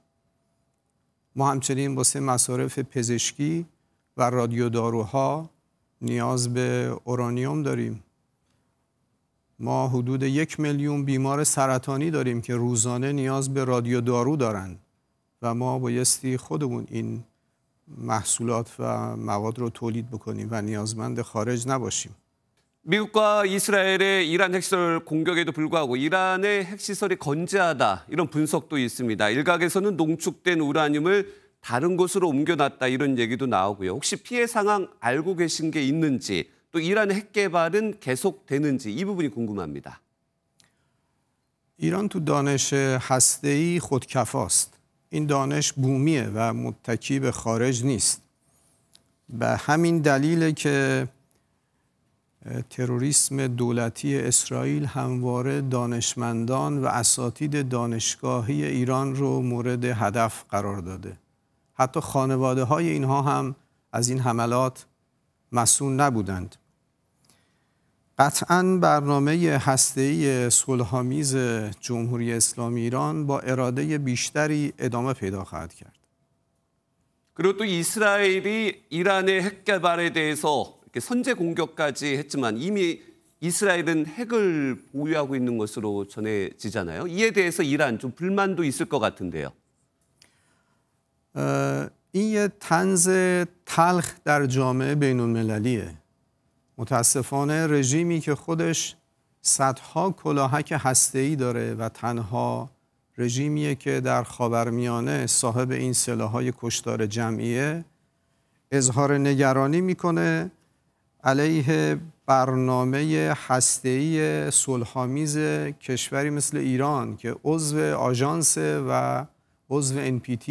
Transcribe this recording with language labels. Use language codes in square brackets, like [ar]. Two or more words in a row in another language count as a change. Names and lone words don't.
[fa] ما همچنین واسه مصارف پزشکی و رادیوداروها نیاز به اورانیوم داریم. ما حدود 1 میلیون بیمار سرطانی داریم که روزانه نیاز به رادیودارو دارند و ما بایستی خودمون این محصولات و مواد رو تولید بکنیم و نیازمند خارج نباشیم. [ko] 미국과 이스라엘의 이란 핵시설 공격에도 불구하고 이란의 핵시설이 건재하다 이런 분석도 있습니다. 일각에서는 농축된 우라늄을 다른 곳으로 옮겨놨다 이런 얘기도 나오고요. 혹시 피해 상황 알고 계신 게 있는지 또 이란의 핵 개발은 계속되는지 이 부분이 궁금합니다. [fa] ایران تو دانش هسته‌ای خودکفاست. این دانش بومیه و متکی به خارج نیست. به همین دلیله که تروریسم دولتی اسرائیل همواره دانشمندان و اساتید دانشگاهی ایران رو مورد هدف قرار داده. حتی خانواده های اینها هم از این حملات مسئول نبودند. قطعاً برنامه هسته‌ای صلح‌آمیز جمهوری اسلامی ایران با اراده بیشتری ادامه پیدا خواهد کرد. [ko] 그리고 또 이스라엘이 이란의 핵 개발에 대해서 이렇게 선제 공격까지 했지만 이미 이스라엘은 핵을 보유하고 있는 것으로 전해지잖아요. 이에 대해서 이란 좀 불만도 있을 것 같은데요. [fa] این یه طنز تلخ در جامعه بین‌المللیه. متاسفانه رژیمی که خودش صدها کلاهک هسته‌ای داره و تنها رژیمیه که در خاورمیانه صاحب این سلاح‌های کشتار جمعیه، اظهار نگرانی میکنه علیه برنامه هسته‌ای صلح‌آمیز کشوری مثل ایران که عضو آژانس و عضو NPT.